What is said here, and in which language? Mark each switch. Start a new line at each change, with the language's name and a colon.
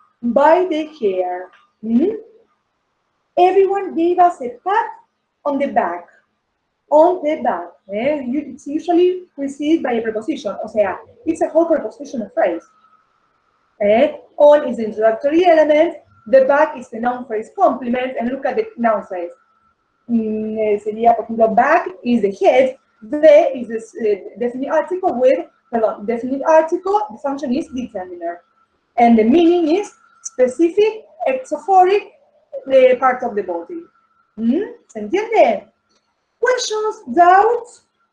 English: By the hair. Everyone gave us a pat on the back. On the back. It's usually preceded by a preposition.
Spanish: O sea,
English: it's a whole prepositional phrase. On is the introductory element. The back is the noun phrase complement. And look at the noun phrase.
Spanish: Sería, por ejemplo,
English: back is the head. The is the definite article with, definite article, the function is determiner. And the meaning is specific, exophoric, the part of the body.
Spanish: ¿Se entiende?
English: Questions, doubts?